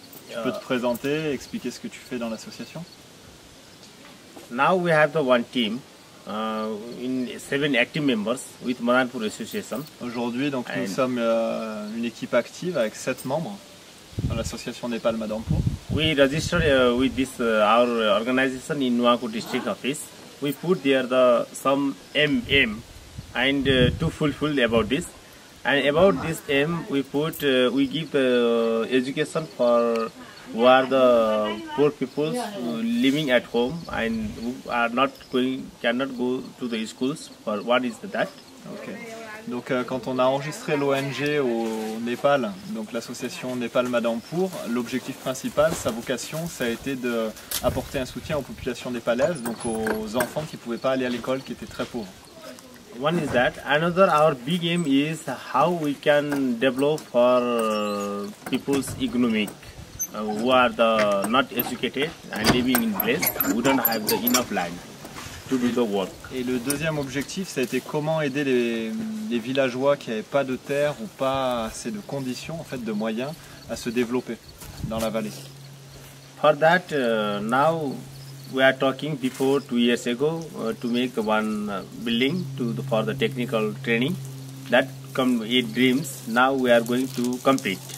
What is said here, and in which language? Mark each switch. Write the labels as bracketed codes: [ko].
[fr] Tu peux te présenter, expliquer ce que tu fais dans l'association. [en] Now we have the one team in 7 active members with Madampour Association. [fr] Aujourd'hui, donc nous sommes une équipe active avec 7 membres dans l'association Népal Madampour. [en] We registered with this our organization in Nuwako district office. We put there some aim and to fulfill about this. And about this aim, we give education for who are the poor people living at home and who are cannot go to the schools. For what is that? Okay. [fr] Donc quand on a enregistré l'ONG au Népal, donc l'association Népal Madampour, l'objectif principal, sa vocation, ça a été d'apporter un soutien aux populations népalaises, donc aux enfants qui ne pouvaient pas aller à l'école, qui étaient très pauvres. [en] One is that. Another, our big aim is how we can develop for people's economic who are not educated and living in place, who don't have enough land to do the work. [fr] Et le deuxième objectif, ça a été comment aider les villageois qui n'avaient pas de terre ou pas assez de conditions, en fait, de moyens, à se développer dans la vallée. [en] For that, now we are talking before 2 years ago to make one building for the technical training. That come 8 dreams. Now we are going to complete.